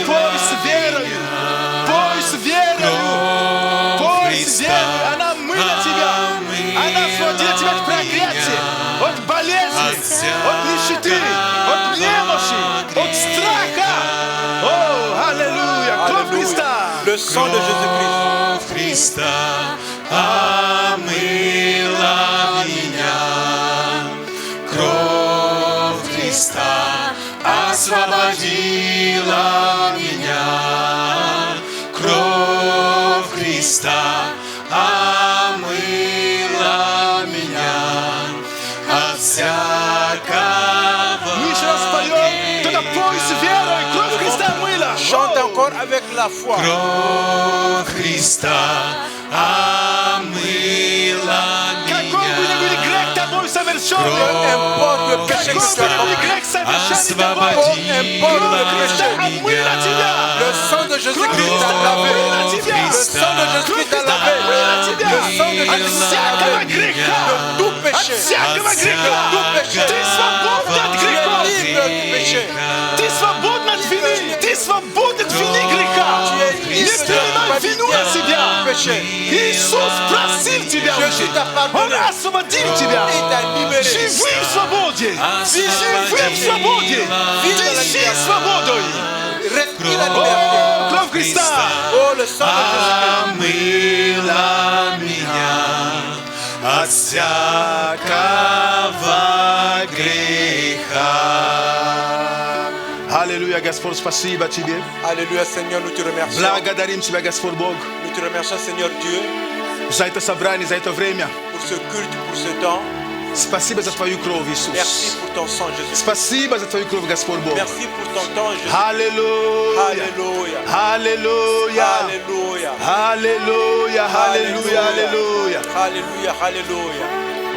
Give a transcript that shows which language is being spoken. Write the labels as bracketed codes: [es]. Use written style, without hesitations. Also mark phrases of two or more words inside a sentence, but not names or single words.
[ru] Пой с верою, пой с верою, пой с верою. Она омыла тебя, она освободила тебя от проклятия, от болезни, от нищеты, от немощи, от страха. О, аллилуйя, кровь Христа. [fr] Le sang de Jésus-Christ. [ru] Христа омыла меня. Кровь Христа освободила меня. Кровь Христа омыла меня от всякого. Мы еще раз поем, тогда пой с верой. Кровь Христа омыла. [fr] Chante encore avec la foi. [ru] Кровь Христа омыла меня. Какой бы ни был грех тобой совершен, [fr] Peu importe le péché que tu as commis, [ru] освободи меня. [fr] le sang de Jésus-Christ t'a lavé. Le sang de Jésus-Christ t'a lavé. Le sang de Jésus-Christ t'a lavé. De tout péché. De tout péché. [ru] Ты свободен от греха. [fr] Libre du péché. [ru] Ты свободен от вины. Ты свободен от вины греха. Не принимай вину на себя. Иисус просил тебя уже. Он освободил тебя. Живи в свободе. Живи в свободе. Дыши свободой. [fr] Respire la liberté. [ru] Кровь Христа [fr] Oh, le sang de Jésus-Christ. [ru] омыла меня от всякого греха. Аллилуйя, Господь, спасибо Тебе. [fr] Alléluia, Seigneur, nous te remercions. [ru] Благодарим Тебя, Господь Бог, [fr] Nous te remercions, Seigneur Dieu, [ru] за это собрание, за это время. [fr] pour ce culte, pour ce temps. [ru] Спасибо за Твою кровь, [fr] Merci [ru] Иисус. [fr] pour ton sang, Jésus. [ru] Спасибо за Твою кровь, Господь Бог. [fr] Merci pour ton temps, Jésus. [ru] Аллилуйя. [fr] Alléluia. [ru] Аллилуйя. [fr] Alléluia. [ru] Аллилуйя. Аллилуйя. Аллилуйя. [fr] Alléluia. Alléluia.